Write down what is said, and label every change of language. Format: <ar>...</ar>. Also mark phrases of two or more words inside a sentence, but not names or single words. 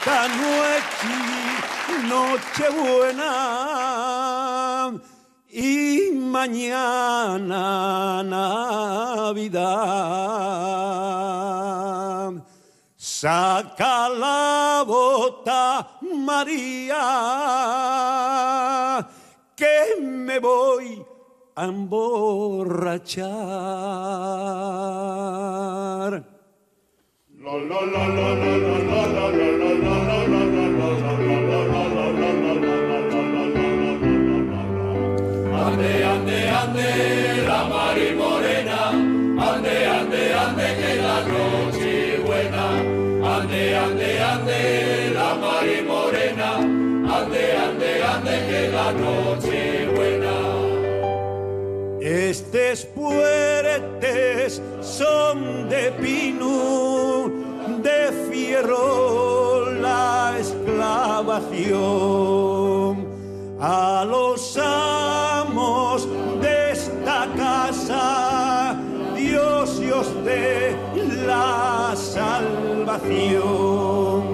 <es>esta noche buena y mañana Navidad. Saca la bota, María, que me voy a emborrachar. Ande, ande, ande, la Mari Morena, ande, ande, ande, que la noche buena. Ande, ande, ande, la Mari Morena, ande, ande, ande, que la noche buena.</es> <ast>Estes puertes son de pino, de fierro la exclavación.</ast> <es>A los amos de esta casa, Dios os dé la salvación.</es>